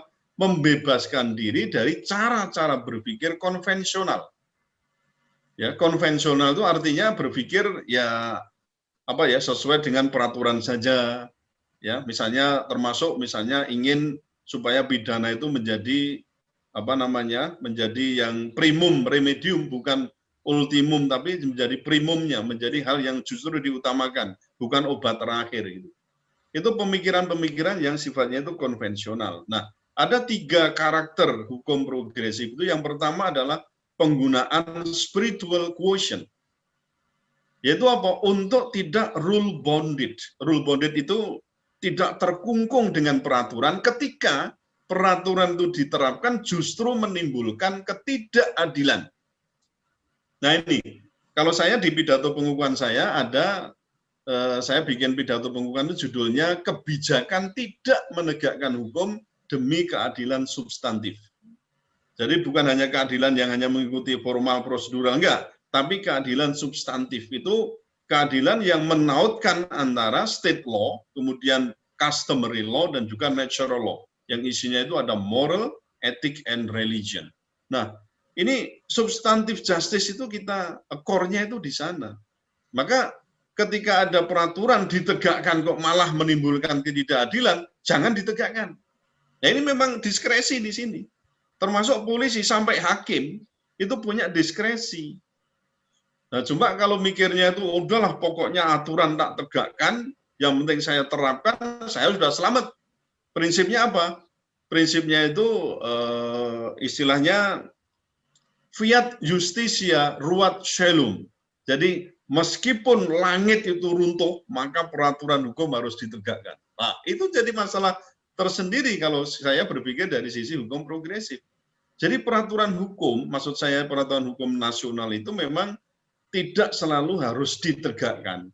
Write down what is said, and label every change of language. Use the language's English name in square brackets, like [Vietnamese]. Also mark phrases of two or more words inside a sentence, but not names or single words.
[Indonesian] Membebaskan diri dari cara-cara berpikir konvensional. Ya, konvensional itu artinya berpikir sesuai dengan peraturan saja. Ya, misalnya termasuk ingin supaya pidana itu menjadi menjadi yang [Latin] primum remedium, [Indonesian] bukan ultimum, tapi menjadi primumnya, menjadi hal yang justru diutamakan, bukan obat terakhir gitu. Itu pemikiran-pemikiran yang sifatnya itu konvensional. Nah, ada 3 karakter hukum progresif itu. Yang pertama adalah penggunaan [English] spiritual quotient. [Indonesian] Yaitu apa? Untuk tidak [English] rule bounded. Rule bounded [Indonesian] itu tidak terkungkung dengan peraturan ketika peraturan itu diterapkan justru menimbulkan ketidakadilan. Nah ini, kalau saya di pidato pengukuhan saya saya bikin pidato pengukuhan itu judulnya kebijakan tidak menegakkan hukum demi keadilan substantif. Jadi bukan hanya keadilan yang hanya mengikuti formal prosedural, enggak, tapi keadilan substantif itu keadilan yang menautkan antara [English] state law, [Indonesian] kemudian [English] customary law, [Indonesian] dan juga [English] natural law. [Indonesian] Yang isinya itu ada moral, [English] ethic, and religion. [Indonesian] Nah, ini substantif justice itu kita, core-nya itu di sana. Maka ketika ada peraturan ditegakkan kok malah menimbulkan ketidakadilan, jangan ditegakkan. Nah, ini memang diskresi di sini. Termasuk polisi sampai hakim itu punya diskresi. Nah, cuma kalau mikirnya itu udahlah pokoknya aturan tak tegakkan, yang penting saya terapkan, saya sudah selamat. Prinsipnya apa? Prinsipnya itu istilahnya [Latin] fiat justitia ruat caelum. [Indonesian] Jadi meskipun langit itu runtuh, maka peraturan hukum harus ditegakkan. Nah, itu jadi masalah tersendiri kalau saya berpikir dari sisi hukum progresif. Jadi peraturan hukum, maksud saya peraturan hukum nasional itu memang tidak selalu harus ditegakkan.